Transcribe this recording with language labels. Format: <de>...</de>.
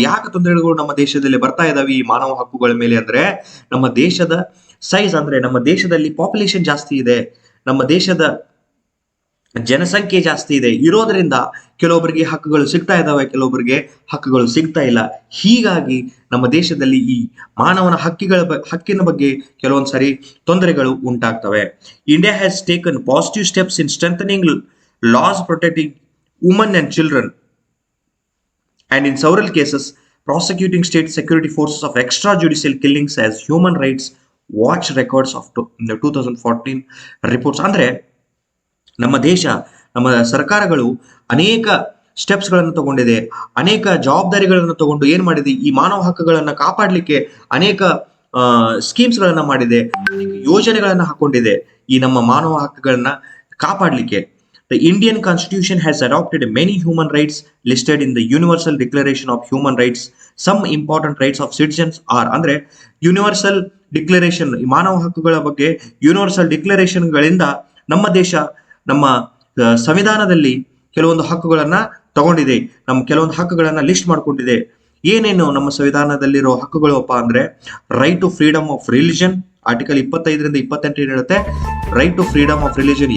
<kn>ಯಾಕೆ ತೊಂದರೆಗಳು ನಮ್ಮ ದೇಶದಲ್ಲಿ ಬರ್ತಾ ಇದಾವೆ ಈ ಮಾನವ ಹಕ್ಕುಗಳ ಮೇಲೆ ಅಂದ್ರೆ, ನಮ್ಮ ದೇಶದ ಸೈಜ್, ಅಂದ್ರೆ ನಮ್ಮ ದೇಶದಲ್ಲಿ ಪಾಪ್ಯುಲೇಷನ್ ಜಾಸ್ತಿ ಇದೆ. ನಮ್ಮ ದೇಶದ ಜನಸಂಖ್ಯೆ ಜಾಸ್ತಿ ಇದೆ ಇರೋದ್ರಿಂದ ಕೆಲವೊಬ್ಬರಿಗೆ ಹಕ್ಕುಗಳು ಸಿಗ್ತಾ ಇದ್ದಾವೆ, ಕೆಲವೊಬ್ಬರಿಗೆ ಹಕ್ಕುಗಳು ಸಿಗ್ತಾ ಇಲ್ಲ. ಹೀಗಾಗಿ ನಮ್ಮ ದೇಶದಲ್ಲಿ ಈ ಮಾನವನ ಹಕ್ಕಿನ ಬಗ್ಗೆ ಕೆಲವೊಂದು ಸಾರಿ ತೊಂದರೆಗಳು ಉಂಟಾಗ್ತವೆ.</kn> <en>India has taken positive steps in strengthening laws protecting women and children, and in several cases prosecuting state security forces of extrajudicial killings as human rights watch records of 2014 reports.</en> <kn>ಅಂದ್ರೆ ನಮ್ಮ ದೇಶ, ನಮ್ಮ ಸರ್ಕಾರಗಳು ಅನೇಕ ಸ್ಟೆಪ್ಸ್ಗಳನ್ನು ತಗೊಂಡಿದೆ, ಅನೇಕ ಜವಾಬ್ದಾರಿಗಳನ್ನು ತಗೊಂಡು ಏನ್ ಮಾಡಿದೆ, ಈ ಮಾನವ ಹಕ್ಕುಗಳನ್ನು ಕಾಪಾಡಲಿಕ್ಕೆ ಅನೇಕ ಸ್ಕೀಮ್ಸ್ಗಳನ್ನ ಮಾಡಿದೆ, ಯೋಜನೆಗಳನ್ನ ಹಾಕೊಂಡಿದೆ ಈ ನಮ್ಮ ಮಾನವ ಹಕ್ಕುಗಳನ್ನ ಕಾಪಾಡಲಿಕ್ಕೆ.</kn> <en>The Indian Constitution has adopted many human rights listed in the Universal Declaration of Human Rights. Some important rights of citizens are</en> <kn>ಅಂದ್ರೆ ಯೂನಿವರ್ಸಲ್ ಡಿಕ್ಲರೇಷನ್, ಮಾನವ ಹಕ್ಕುಗಳ ಬಗ್ಗೆ ಯೂನಿವರ್ಸಲ್ ಡಿಕ್ಲರೇಷನ್ಗಳಿಂದ ನಮ್ಮ ದೇಶ ನಮ್ಮ ಸಂವಿಧಾನದಲ್ಲಿ ಕೆಲವೊಂದು ಹಕ್ಕುಗಳನ್ನ ತಗೊಂಡಿದೆ, ನಮ್ಮ ಕೆಲವೊಂದು ಹಕ್ಕುಗಳನ್ನ ಲಿಸ್ಟ್ ಮಾಡ್ಕೊಂಡಿದೆ. ಏನೇನು ನಮ್ಮ ಸಂವಿಧಾನದಲ್ಲಿರೋ ಹಕ್ಕುಗಳಪ್ಪ ಅಂದ್ರೆ</kn> <en>right to freedom of religion,</en> <kn>article 25ರಿಂದ 28 ಹೇಳುತ್ತೆ right to freedom of religion.</kn>